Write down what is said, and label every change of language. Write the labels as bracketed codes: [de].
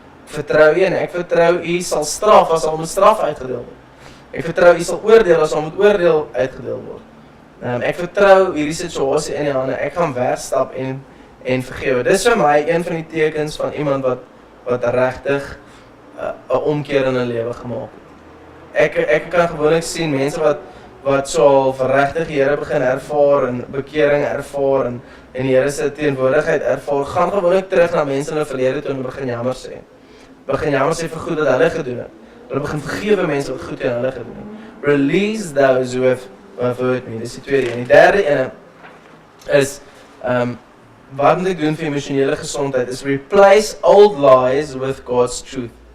[af] Vertrou U en ek vertrou U sal straf as al moet straf uitgedeel word. Ek vertrou U sal oordeel as al moet oordeel uitgedeel word. Ek vertrou hierdie situasie in U hande. Ek gaan wegstap en vergewe. Dis vir my een van die tekens van iemand wat regtig 'n omkeer in 'n lewe gemaak het. Ek kan gewoonlik sien mense wat so al regtig die Here begin ervaar en bekering ervaar en die Here se teenwoordigheid ervaar, gaan gewoonlik terug na mense in hulle verlede toe en begin jammer sê. Begin jammer sê vir goed wat hulle gedoen het. Hulle begin vergewe mense wat goed aan hulle gedoen het. [en] Release those who have hurt me. [af] Dis die tweede. En die derde ene is wat moet ek doen vir emosionele gesondheid? [en] Is replace old lies with God's truth.